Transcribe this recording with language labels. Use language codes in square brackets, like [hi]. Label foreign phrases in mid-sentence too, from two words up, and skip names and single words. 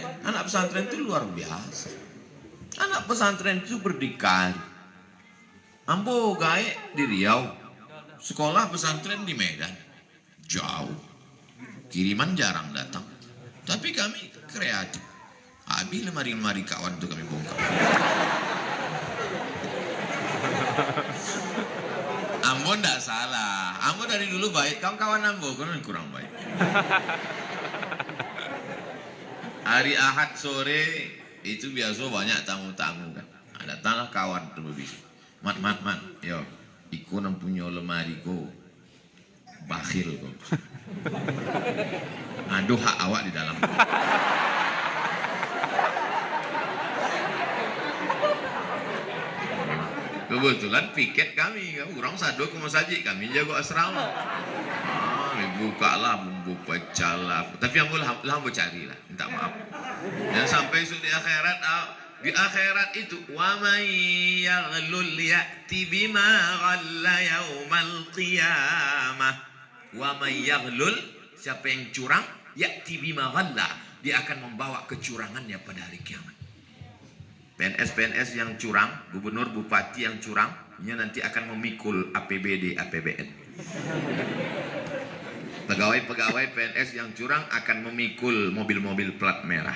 [id] Anak pesantren itu luar biasa. Anak pesantren itu berdikari. [min] Ambo gaek di Riau. [id] Sekolah pesantren di Medan. Jauh. Kiriman jarang datang. Tapi kami kreatif. Habis lemari-lemari kawan itu kami bongkar. [min] Ambo ndak salah. Ambo dari dulu baik. Kawan-kawan Ambo kan kurang baik. [id] Hari Ahad sore itu biasa banyak tamu-tamu kan. Datanglah kawan terlebih. [min] Mat, yo. Iku nang punya lemari ko bakhil ko. Aduh hak awak di dalam. Kebetulan piket kami, orang sado ke masjid kami jago asrama. Buka lah, bumbu pecah lah. [id] Tapi yang boleh lah cari lah, minta maaf. Dan sampai di akhirat itu [ar] ومن يغلل يأت بما غل يوم القيامة. ومن يغلل, [id] siapa yang curang, [ar] يأت بما غل, [id] dia akan membawa kecurangannya pada hari kiamat. PNS yang curang, gubernur bupati yang curang, dia nanti akan memikul APBD APBN. Pegawai-pegawai PNS yang curang akan memikul mobil-mobil plat merah.